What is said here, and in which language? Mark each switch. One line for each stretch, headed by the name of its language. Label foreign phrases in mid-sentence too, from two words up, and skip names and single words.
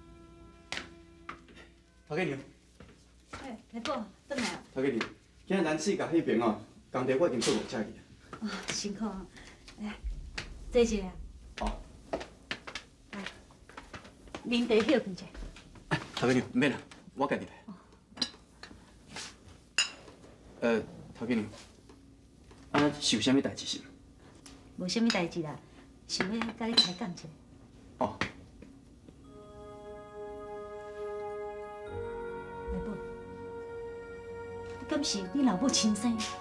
Min Nan Chinese: 头家娘，哎，来宝，转来啊！头家娘，今日咱四甲迄边哦，工地我已经做5只去啊。哦，辛苦啊！来，坐一下。哦。来，啉茶歇困者。头家娘，唔免啦，我家己来。头家娘，啊是有啥物代志是吗？无啥物代志啦，想要甲你开讲一下。哦。来宝，你敢是你老母亲生？